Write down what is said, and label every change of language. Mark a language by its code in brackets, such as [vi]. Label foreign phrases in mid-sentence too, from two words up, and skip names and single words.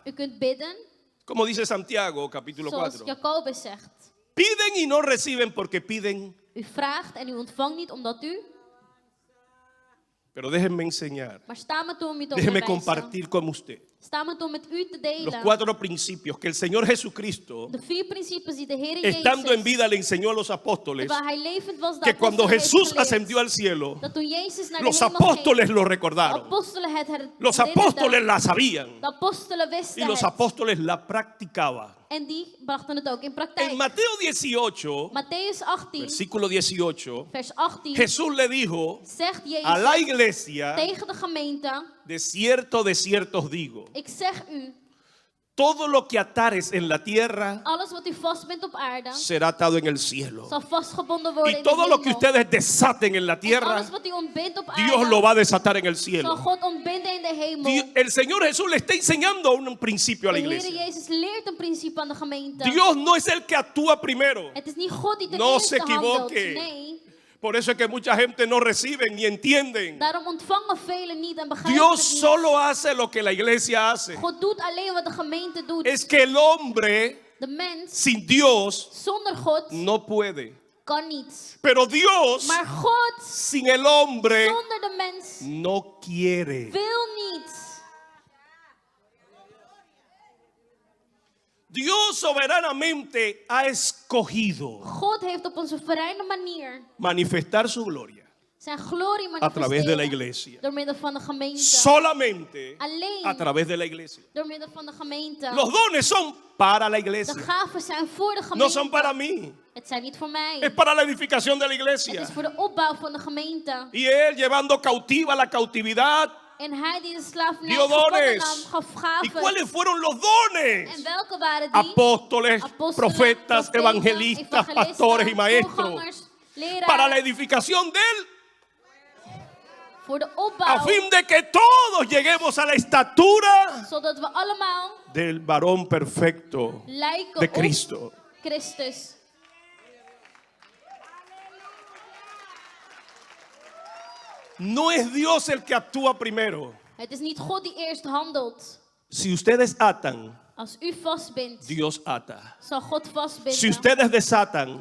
[nl] U kunt bidden, [es] como dice Santiago, capítulo [nl] zoals [es] 4. [nl] Jacobus zegt. [es] Piden y no reciben porque piden. [nl] U vraagt en u ontvangt niet omdat u, [es] Pero déjenme enseñar, [nl] maar sta me toe om u te [es] déjenme [nl] onderwijzen. [es] compartir con usted [nl] Sta me toe om met u te [es] los [nl] delen [es] 4 principios que el Señor Jesucristo, [nl] de 4 principes die de Heer [es] estando en [nl] Jezus, [es] vida, le enseñó a los apóstoles [nl] terwijl hij levend was, [es] de que cuando [nl] apostelen heeft [es] Jesús [nl] geleerd. [es] ascendió al cielo, [nl] Dat toen Jezus naar de [es] los [nl] hemel ging, [es] apóstoles lo [nl] de [es] recordaron. [nl] apostelen het [es] Los [nl] herinnerden. [es] apóstoles la sabían [nl] De apostelen [es] y [nl] wisten [es] los [nl] het. [es] apóstoles la practicaban. [nl] En die brachten het ook in praktijk. [es] En Mateo 18, [nl] Matthäus 18, [es] versículo 18, [nl] vers 18, [es] Jesús le dijo [nl] zegt [es] a la [nl] Jezus [es] iglesia: [nl] tegen de gemeente, [es] de cierto os digo, [nl] ik zeg u, [es] todo lo que atares en la tierra [nl] alles wat u vastbindt op aarde, [es] será atado en el cielo. [nl] zal vastgebonden worden [es] Y [nl] in de [es] todo lo que [nl] hemel. [es] ustedes desaten en la [nl] En [es] tierra, [nl] alles wat u ontbindt op [es] Dios [nl] aarde, [es] lo va a desatar en el [nl] zal [es] cielo. [nl] God ontbinden in de hemel. [es] El Señor Jesús le está enseñando un principio a la [nl] De Heer [es] iglesia. [nl] Jezus leert een principe aan de gemeente. [es] Dios no es el que actúa primero. [nl] Het is niet God die ten [es] No [nl] eerste [es] se equivoque. [nl] handelt. Nee, [es] Por eso es que mucha gente no reciben ni entienden. [nl] daarom ontvangen velen niet en begrijpen [es] Dios [nl] het niet. [es] solo hace lo que la iglesia hace. [nl] God doet alleen wat de gemeente doet. [es] Es que el hombre [nl] De mens [es] sin Dios [nl] zonder God [es] no puede. [nl] kan niet. [es] Pero Dios [nl] Maar God [es] sin el hombre [nl] zonder de mens [es] no quiere. [nl] wil niet. [es] Dios soberanamente ha escogido [nl] God heeft op een soevereine manier [es] manifestar su gloria [nl] zijn glorie [es] a través de la [nl] manifesteren [es] iglesia. [nl] door middel van de gemeente. [es] Solamente [nl] Alleen [es] a través de la iglesia. [nl] door middel van de gemeente. [es] Los dones son para la [nl] De [es] iglesia. [nl] gaven zijn voor de [es] No [nl] gemeente. [es] son para mí. [nl] Het zijn niet voor mij. [es] Es para la edificación de la [nl] Het [es] iglesia. [nl] is voor de opbouw van de gemeente. [es] Y él llevando cautiva la cautividad [nl] En hij die de slavernij [es] dio [nl] gevangen nam, [es] dones. [nl] gaf [es] ¿Y [nl] gaven. [es] cuáles fueron los [nl] En [es] dones? [nl] welke waren die? [es] Apóstoles, [nl] Apóstoles, [es] profetas, [nl] profeten, [es] evangelistas, pastores y maestros. [nl] voorgangers, leraren, [es] Para la edificación de él, [nl] voor de [es] a [nl] opbouw, [es] fin de que todos lleguemos a la estatura [nl] zodat we allemaal [es] del varón perfecto [nl] lijken [es] de Cristo. [nl] op Christus. [es] No es Dios el que actúa primero. [nl] Het is niet God die eerst handelt. [es] Si ustedes atan, [nl] Als u vastbindt, [es] Dios ata. [nl] zal God vastbinden. [es] Si ustedes desatan,